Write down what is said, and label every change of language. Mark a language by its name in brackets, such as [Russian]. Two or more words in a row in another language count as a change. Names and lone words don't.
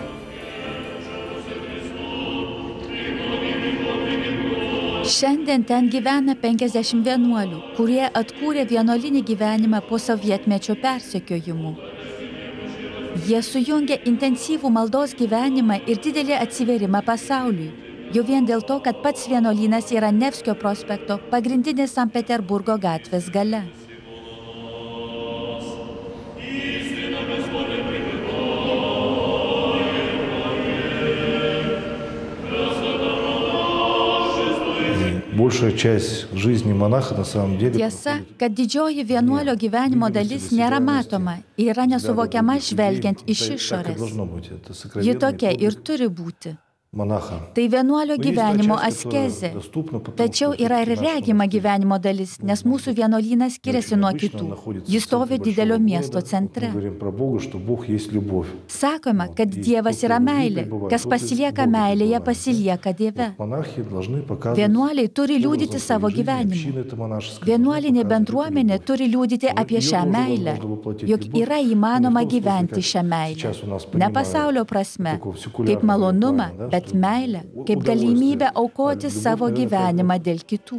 [Lithuanian] Šiandien ten gyvena 50 vienuolių, kurie atkūrė vienuolinį gyvenimą po sovietmečio persekiojimų. Jie sujungia intensyvų maldos gyvenimą ir didelį atsivėrimą pasauliui, jau vien dėl to, kad pats vienuolynas yra Nevskio prospekto pagrindinės Sankt Peterburgo gatvės gale. [Russian] Большая часть жизни монаха на самом деле. [Lithuanian] Tiesa, kad didžioji vienuolio gyvenimo dalis nėra matoma, yra nesuvokiama žvelgiant iš išorės. Ji tokia ir turi būti. [Russian] монаха. [Lithuanian] Tai vienuolio [Russian] Но есть та [Lithuanian] gyvenimo [Russian] часть, которая [Lithuanian] askezė. [Russian] доступна, потому [Lithuanian] Tačiau [Russian] что [Lithuanian] yra ir [Russian] всё-таки наш [Lithuanian] regima [Russian] монастырь [Lithuanian] gyvenimo dalis, nes mūsų vienuolynas skiriasi nuo kitų. Jis stovi didelio miesto [Russian] Мы [Lithuanian] centre. [Russian] говорим про Бога, что Бог есть любовь. [Lithuanian] Sakoma, kad Dievas yra meilė. Kas pasilieka meilėje, pasilieka Dieve. [Russian] Монахи должны показывать. [Lithuanian] Vienuoliai turi liudyti savo [Russian] Община [Lithuanian] gyvenimu. [Russian] это монашеская. [Lithuanian] Vienuolinė bendruomenė turi liudyti apie šią meilę, jog yra įmanoma gyventi šią meilę. Ne pasaulio prasme, kaip malonumą, bet meilę, kaip galimybę aukoti savo gyvenimą dėl kitų.